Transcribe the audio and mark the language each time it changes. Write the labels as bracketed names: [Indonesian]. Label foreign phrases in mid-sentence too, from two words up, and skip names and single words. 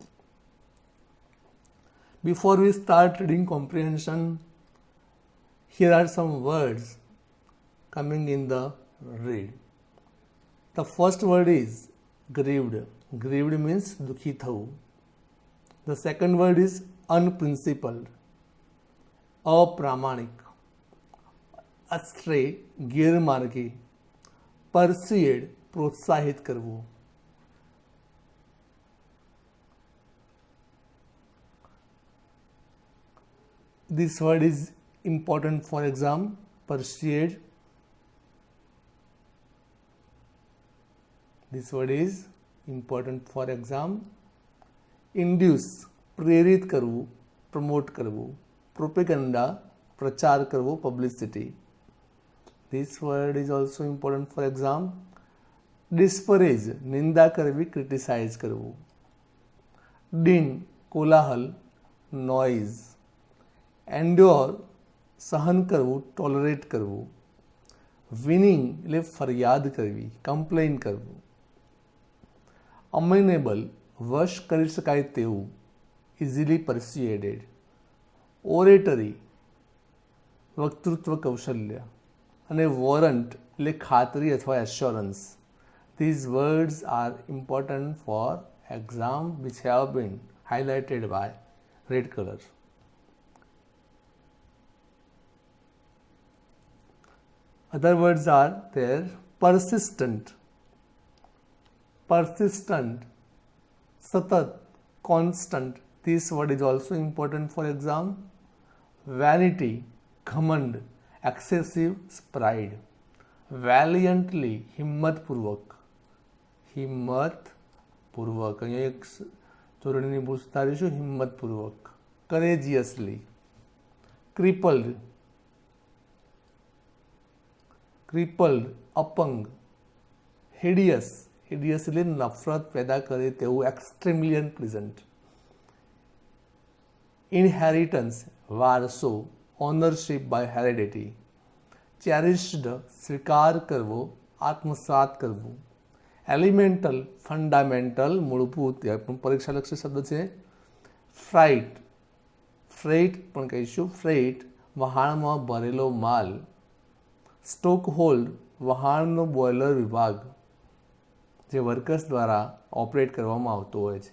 [English] Before we start reading comprehension, here are some words coming in the read. The first word is grieved. [Gujarati] Grieved means દુઃખી થાઉં. [English] The second word is unprincipled, अप्रामाणिक, astray, [Gujarati] ગેરમાર્ગે, persuade, પ્રોત્સાહિત કરવું. [English] This word is important for exam. Persuade. This word is important for exam. Induce, [Gujarati] પ્રેરિત કરવું, promote કરવું. Propaganda, પ્રચાર કરવો, [English] publicity. This word is also important for exam. Disparage, [Gujarati] નિંદા કરવી, criticize કરવું. Din, કોલાહલ, [English] noise. Endure, [Gujarati] સહન કરવું, tolerate કરવું. Winning એટલે ફરિયાદ કરવી, complain કરવું. Amenable, વશ કરી શકાય તેવું, [English] easily persuaded. Oratory, [Gujarati] વક્તૃત્વ કૌશલ્ય. અને warrant એટલે ખાતરી અથવા assurance. [English] These words are important for exam which have been highlighted by red color. Other words are there. Persistent, સતત, constant. This word is also important for exam. Vanity, ઘમંડ, excessive pride. Valiantly, [Gujarati] હિંમતપૂર્વક. અહીંયા એક જોડણીની ભૂલ સુધારીશું, હિંમતપૂર્વક. [English] Courageously. Crippled, [Gujarati] અપંગ. Hideous એટલે નફરત પેદા કરે તેવું, [English] extremely unpleasant. Inheritance, વારસો, ownership by heredity. Cherished, [Gujarati] સ્વીકાર કરવો, આત્મસાત કરવું. [English] Elemental, fundamental, [Gujarati] મૂળભૂત, પરીક્ષાલક્ષી શબ્દ છે. Freight પણ કહીશું. Freight, વહાણમાં ભરેલો માલ. [English] stoke hold, [Gujarati] વહાણનો બોઇલર વિભાગ જે વર્કર્સ દ્વારા ઓપરેટ કરવામાં આવતો હોય છે.